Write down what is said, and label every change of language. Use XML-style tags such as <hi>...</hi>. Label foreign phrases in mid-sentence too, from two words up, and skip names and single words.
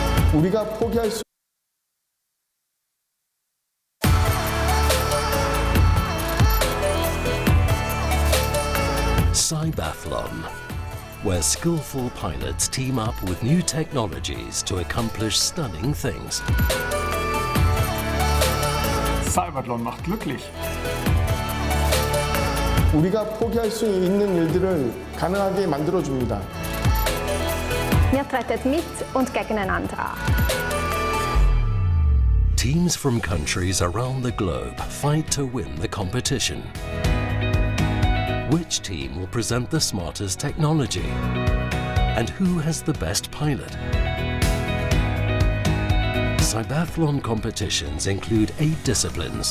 <ko>우리가 포기할 수</ko> <en>CYBATHLON, where skillful pilots team up with new technologies to accomplish stunning things.</en> <de>CYBATHLON macht glücklich.</de> <ko>우리가 포기할 수 있는 일들을 가능하게 만들어 줍니다.</ko> <de>Ihr tretet mit und gegeneinander.</de> <en>Teams from countries around the globe fight to win the competition. Which team will present the smartest technology? And who has the best pilot? CYBATHLON competitions include 8 disciplines.</en>